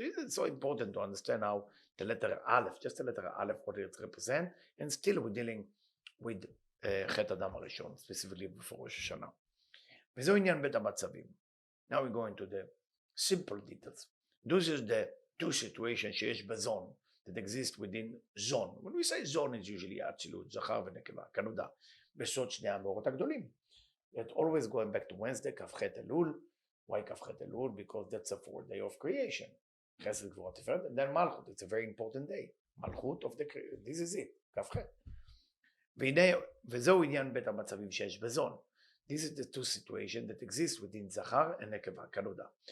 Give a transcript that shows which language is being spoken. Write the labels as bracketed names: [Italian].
[English] It's so important to understand how the letter Aleph, just the letter Aleph, what it represents, and still we're dealing with חטא אדם הראשון, specifically before ראש השנה. [Hebrew] וזהו עניין בית המצבים. [English] Now we go into the simple details. This is the two situations [Hebrew] שיש בזון, [English] that exist within zone. When we say zone, it's usually אצילות, [Hebrew] זכר ונקבה, כנודע, בסוד שני המאורות הגדולים. [English] It always going back to Wednesday, כ"ח אלול. Why כ"ח אלול? Because that's the fourth day of creation. חסד גבורה תפארת, and then מלכות, it's a very important day. מלכות of the creation, this is it, כ"ח. [Hebrew] וזהו עניין בית המצבים שיש בזון. [English] This is the two situations that exist within [Hebrew] זכר ונקבה, כנודע.